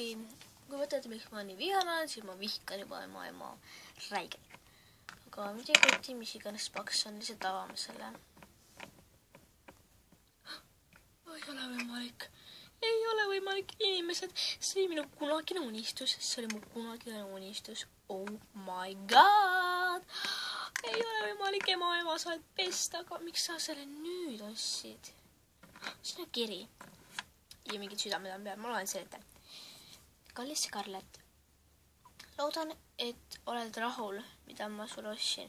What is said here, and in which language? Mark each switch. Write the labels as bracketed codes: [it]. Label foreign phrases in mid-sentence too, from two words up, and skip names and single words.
[et] Kui võtate, miks ma nii vihane olen, siis ma vihkan juba ema räigelt. Aga mida ei kuti, mis iganes paks on, lihtsalt avame selle. Ei ole võimalik. Ei ole võimalik, inimesed. See oli minu kunagine unistus. See oli mu kunagine unistus. [en] Oh my god. [et] Ei ole võimalik, ema, sa oled best, aga miks sa selle nüüd ostsid? See on kiri. Ja mingid südamed on peal. Ma loen selle ette. Kallis Scarlett. Loodan, et oled rahul, mida ma sulle ostsin.